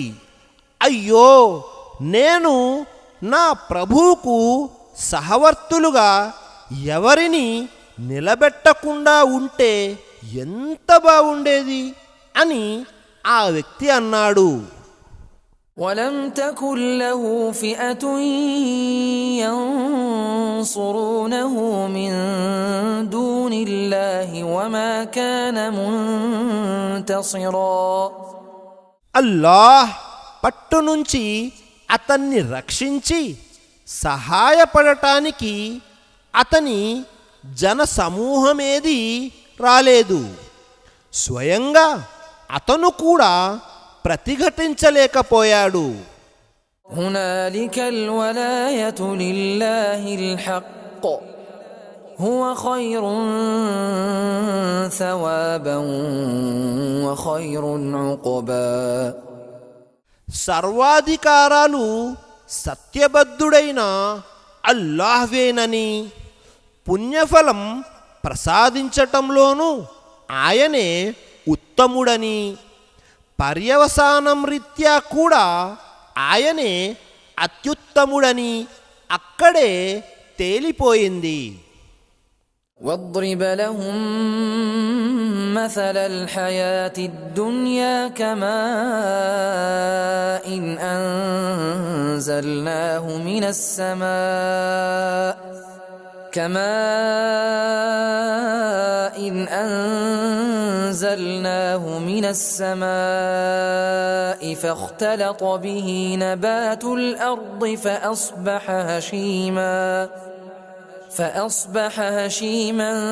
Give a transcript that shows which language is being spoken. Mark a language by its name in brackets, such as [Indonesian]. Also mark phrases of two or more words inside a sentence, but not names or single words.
[Telugu] అయ్యో, నేను నా ప్రభువుకు సహవర్తులుగా ఎవరిని నిలబెట్టకుండా ఉంటే ఎంత బాగుండేది అని ఆ వ్యక్తి అన్నాడు. [Arabic] ولم تكن له فئة ينصرونه من دون الله وما كان منتصرا. [Telugu] అల్లాహ్ పట్టు నుంచి అతన్ని రక్షించి సహాయపడటానికి అతని జన సమూహమేది రాలేదు. స్వయంగా అతను కూడా ప్రతిఘటించలేకపోయాడు. [Arabic] هنالك الولاية لله الحق هو خير ثوابا وخير عقبا. [Telugu] సర్వాధికారాలు సత్యబద్ధుడైన అల్లాహ్వేనని, పుణ్యఫలం ప్రసాదించటంలోనూ ఆయనే ఉత్తముడని, పర్యవసానం రీత్యా కూడా ఆయనే అత్యుత్తముడని అక్కడే తేలిపోయింది. [Arabic] واضرب لهم مثل الحياة الدنيا كماء أنزلناه من السماء فاختلط به نبات الأرض فأصبح هشيما